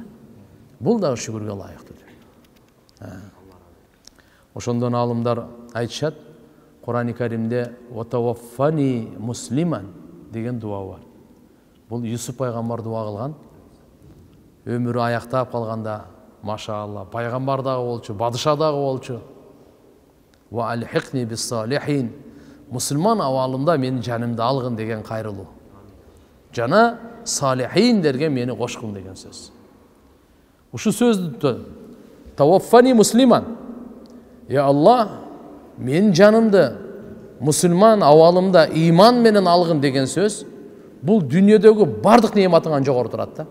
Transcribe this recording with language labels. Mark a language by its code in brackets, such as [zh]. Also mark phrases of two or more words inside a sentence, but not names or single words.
[ky] Бул дагы шүгүргө ылайыктуу. Ошондон алымдар айтышат, Кур'ан-ы Каримде [ar] "وتوفني مسلما" [ky] деген дуа бар. Бул Юсуп пайгамбар дуа кылган. Өмүрү аяктап калганда, машаалла, пайгамбар дагы болчу, бадыша дагы болчу. [ar] "وألحقني بالصالحين", [ky] мусулман абалында менин жанымды алгын деген кайрылуу. Жана салихиндерге мени кошкун деген сөз. Ушу сөздү [ar] "توفني مسلما", [ky] "Я Аллах, мен жанымды мусулман абалымда ыйман менен алгын" деген сөз, бул дүйнөдөгү бардык неmatыңан жогору турат да.